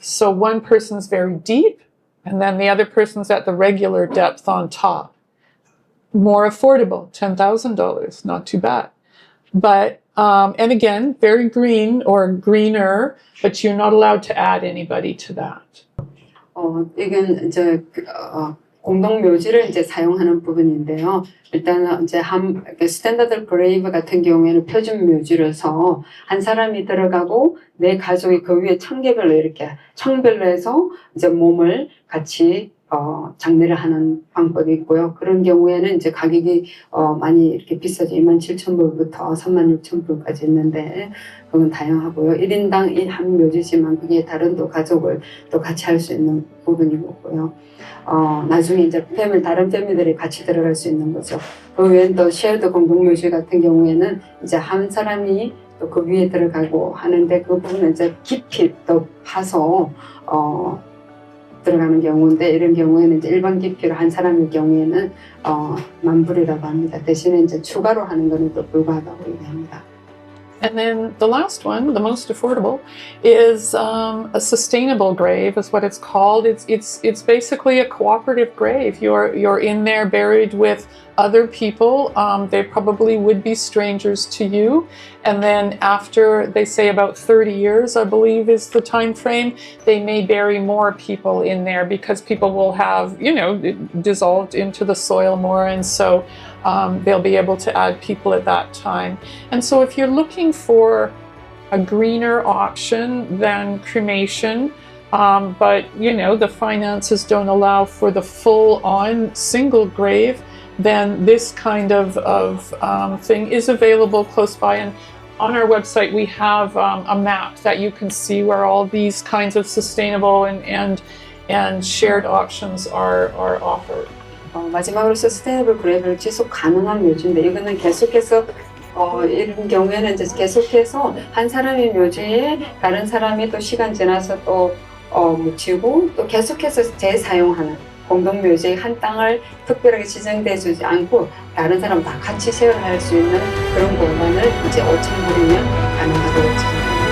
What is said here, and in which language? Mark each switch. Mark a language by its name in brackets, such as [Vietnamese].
[English] So one person's very deep, and then the other person's at the regular depth on top. More affordable, $10,000, not too bad. But, and again, very green or greener, but you're not allowed to add anybody to that. [Korean] 이건 이제 공동 묘지를 이제 사용하는 부분인데요. 일단은 이제 스탠다드 그레이브 같은 경우에는 표준 묘지로서 한 사람이 들어가고 내 가족이 그 위에 청개별로 이렇게 청별로 해서 이제 몸을 같이 장례를 하는 방법이 있고요. 그런 경우에는 이제 가격이 많이 이렇게 비싸죠. 27,000불부터 36,000불까지 있는데 그건 다양하고요. 1인당 한 묘지지만 그게 다른 또 가족을 또 같이 할 수 있는 부분이고요. 나중에 이제 다른 패밀리들이 같이 들어갈 수 있는 거죠. 그 외엔 또 쉐어드 공동묘지 같은 경우에는 이제 한 사람이 또 그 위에 들어가고 하는데 그 부분은 이제 깊이 또 파서 들어가는 경우인데 이런 경우에는 이제 일반 깊이로 한 사람의 경우에는 $10,000이라고 합니다. 대신에 이제 추가로 하는 거는 또 불가하다고 얘기합니다. [English] And then the last one, the most affordable, is a sustainable grave, is what it's called. It's basically a cooperative grave. You're in there buried with other people. They probably would be strangers to you. And then after, they say about 30 years, I believe is the time frame, they may bury more people in there because people will have, dissolved into the soil more. And so they'll be able to add people at that time. And so if you're looking for a greener option than cremation, but the finances don't allow for the full-on single grave, then this kind of thing is available close by. And on our website, we have a map that you can see where all these kinds of sustainable and shared options are offered. [Korean] 마지막으로 서스테이너블 그레이브를 지속 가능한 묘지인데 이거는 계속해서 이런 경우에는 이제 계속해서 한 사람의 묘지에 다른 사람이 또 시간 지나서 또 묻히고 또 계속해서 재사용하는 공동 묘지의 한 땅을 특별하게 지정돼 주지 않고 다른 사람 다 같이 쉐어를 할 수 있는 그런 공간을 이제 5,000불이면 가능하다고